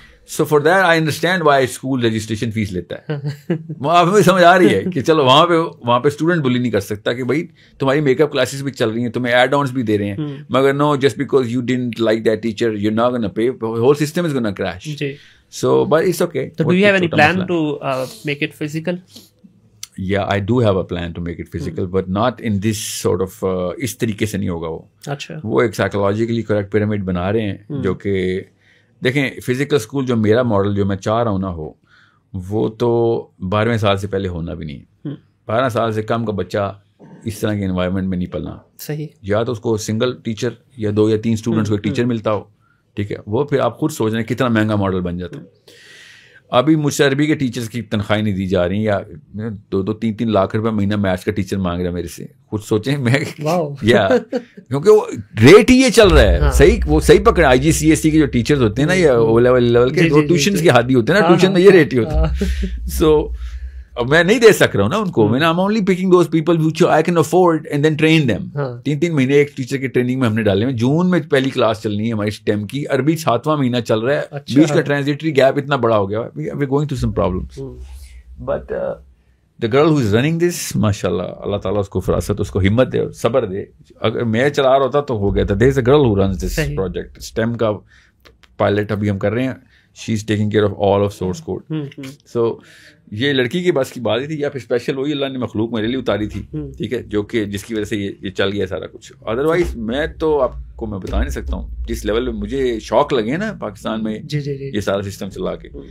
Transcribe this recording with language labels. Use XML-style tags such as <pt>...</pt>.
<en>so far that I understand why school registration fee</en> <ur>لیتا ہے. آپ ہمیں سمجھ آ رہی ہے کہ چلو وہاں پہ اسٹوڈنٹ بلی نہیں کر سکتا کہ بھائی تمہاری میک اپ کلاسز بھی چل رہی ہیں, تمہیں ایڈ آنس بھی دے رہے ہیں, مگر</ur> <en>No, just because you don't like that teacher you not gonna pay, whole system is gonna crash. So but it's okay. So do you have any plan to make it physical? Yeah, I do have a plan to make it physical, but not in this sort of</en> <ur>اس طریقے سے نہیں ہوگا. وہ ایک psychologically correct pyramid بنا رہے ہیں جو کہ دیکھیں فزیکل اسکول جو میرا ماڈل جو میں چاہ رہا ہوں نا ہو, وہ تو 12ویں سال سے پہلے ہونا بھی نہیں. 12 سال سے کم کا بچہ اس طرح کے انوائرمنٹ میں نہیں پلنا. صحیح. یا تو اس کو سنگل ٹیچر یا 2 یا 3 اسٹوڈنٹس کو ایک ٹیچر ملتا ہو, ٹھیک ہے, وہ پھر آپ خود سوچ رہے ہیں کتنا مہنگا ماڈل بن جاتا ہے. ابھی مجھ سے عربی کے ٹیچرس کی تنخواہیں نہیں دی جا رہی, یا 2-3 لاکھ روپے مہینہ میتھس کا ٹیچر مانگ رہا ہے میرے سے. خود سوچیں میں, یا کیونکہ وہ ریٹ ہی یہ چل رہا ہے. صحیح, وہ صحیح پکڑے. IGCSE کے جو ٹیچرز ہوتے ہیں نا, یا او لیول کے, وہ ٹیوشنس کے حادی ہوتے ہیں نا, ٹیوشن میں یہ ریٹ ہی ہوتا ہے. سو میں نہیں دے سک رہا ہوں نا ان کو.</ur> <en>میں I'm only picking those people which I can afford and then train them.</en> <ur>3 مہینے ایک ٹیچر کی ٹریننگ میں ہم نے ڈالے ہیں. جون میں پہلی کلاس چلنی ہے ہماری STEM کی, عربی 7واں مہینہ چل رہا ہے, بیچ کا ٹرانزیٹری گیپ اتنا بڑا ہو گیا.</ur> <en>we're going through some problems, but the girl who is running this,</en> <ur>ماشاءاللہ, اللہ تعالیٰ اس کو فراست, اس کو ہمت دے اور صبر دے. اگر میں چلا رہا ہوتا تو ہو گیا تھا.</ur> <en>there is a girl who runs this project, STEM</en> <ur>کا پائلٹ ابھی ہم کر رہے ہیں.</ur> <en>she is taking care of all of source code.</en> <ur>so یہ لڑکی کے بس کی بات ہی تھی, یا پھر اسپیشل وہی اللہ نے مخلوق میرے لیے اتاری تھی, ٹھیک ہے, جو کہ جس کی وجہ سے یہ چل گیا سارا کچھ. ادروائز میں تو آپ کو میں بتا نہیں سکتا ہوں جس لیول پہ مجھے شوق لگے نا پاکستان میں یہ سارا سسٹم چلا کے.</ur>